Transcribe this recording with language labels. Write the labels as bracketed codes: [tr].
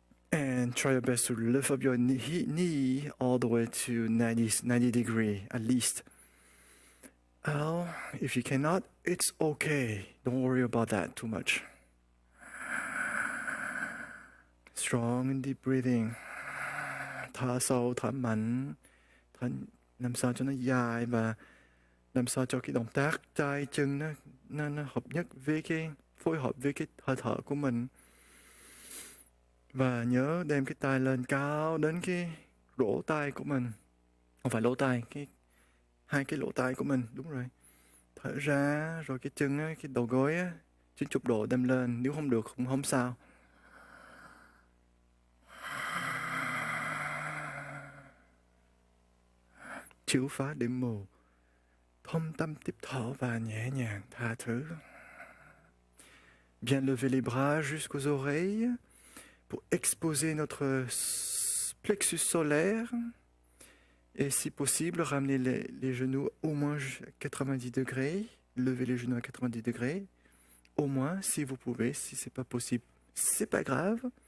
[en] And try your best to lift up your knee all the way to 90 degrees at least. Oh, if you cannot, it's okay. Don't worry about that too much. Strong and deep breathing. [vi] Thở sâu, thở mạnh, thở làm sao cho nó dài và làm sao cho cái động tác tay chân nó hợp nhất với phối hợp với cái hơi thở của mình. Và nhớ đem cái tay lên cao đến cái lỗ tai của mình. Không phải lỗ tai, hai cái lỗ tai của mình, đúng rồi. Thở ra, rồi cái chân á, cái đầu gối á, 90 độ đem lên, nếu không được cũng không sao. Chiếu phá điểm mù, thông tâm tiếp thở và nhẹ nhàng tha thứ. [fr] Bien lever les bras jusqu'aux oreilles pour exposer notre plexus solaire. Et si possible, ramener les genoux au moins à 90 degrés levez les genoux à 90 degrés. Au moins, si vous pouvez, si c'est pas possible, c'est pas grave.